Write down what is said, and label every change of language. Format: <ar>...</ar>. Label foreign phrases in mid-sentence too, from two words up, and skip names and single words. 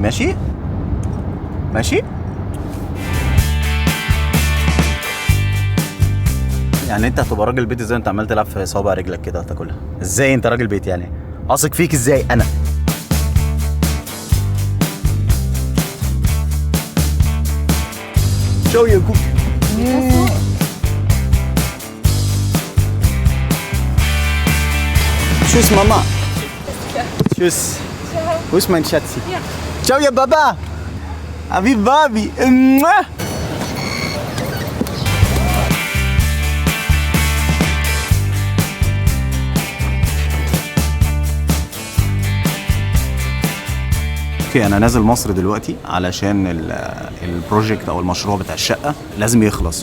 <ar>ماشي يعني انت هتبقى راجل بيت ازاي انت عمال تلعب في صوابع رجلك كده وتاكلها؟ ازاي انت راجل بيت يعني؟ اثق فيك ازاي انا؟ شو يا كوك.</ar> <de>Tschüss Mama. Tschüss. Wo ist mein Schatzi? Ja.</de> <ar>Ciao يا بابا. Abi Babi. اوكي، انا نازل مصر دلوقتي علشان البروجكت او المشروع بتاع الشقه لازم يخلص.</ar>